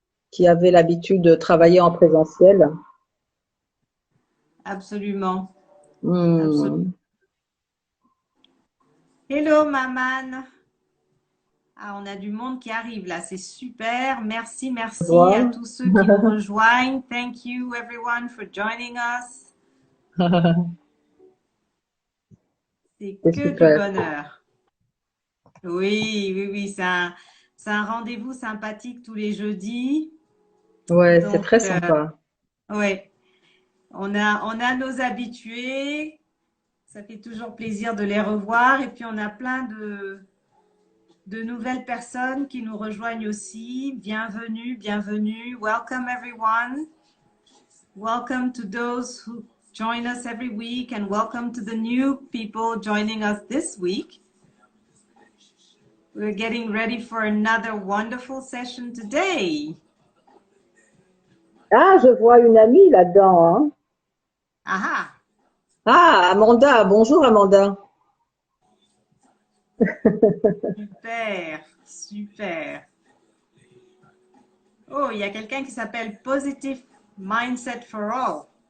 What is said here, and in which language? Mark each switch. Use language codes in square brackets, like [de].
[fr] qui avaient l'habitude de travailler en présentiel. absolument, absolument. Hmm. [en] Hello, maman. [fr] Ah, on a du monde qui arrive là, c'est super. Merci, merci à Voilà. tous ceux qui nous rejoignent. [en] Thank you everyone for joining us. [fr] C'est C'est que du super. bonheur. Oui, oui, oui, c'est un rendez-vous sympathique tous les jeudis. Ouais, c'est Donc, très sympa. ouais, on a nos habitués. Ça fait toujours plaisir de les revoir. Et puis, on a plein de nouvelles personnes qui nous rejoignent aussi. Bienvenue, bienvenue. [en] Welcome everyone. Welcome to those who join us every week and welcome to the new people joining us this week. We're getting ready for another wonderful session today. [fr] Ah, je vois une amie là-dedans, hein. Aha, Ah, Amanda. Bonjour, Amanda. super, super. Oh, il y a quelqu'un qui s'appelle Positive Mindset for All.